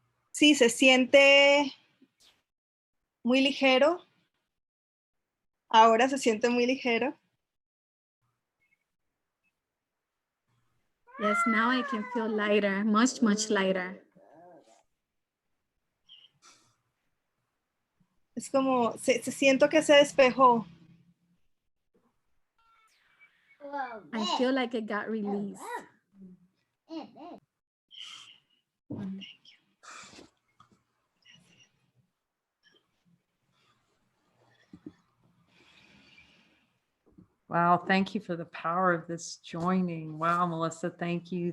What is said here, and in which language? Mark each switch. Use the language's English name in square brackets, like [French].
[Spanish] Sí, se siente muy ligero. Ahora se siente muy ligero. [English] Yes, now I can feel lighter, much, much lighter. [Spanish] Es como, se siento que se despejó. [English] I feel like it got released. Wow, thank you for the power of this joining. Wow, Melissa, thank you.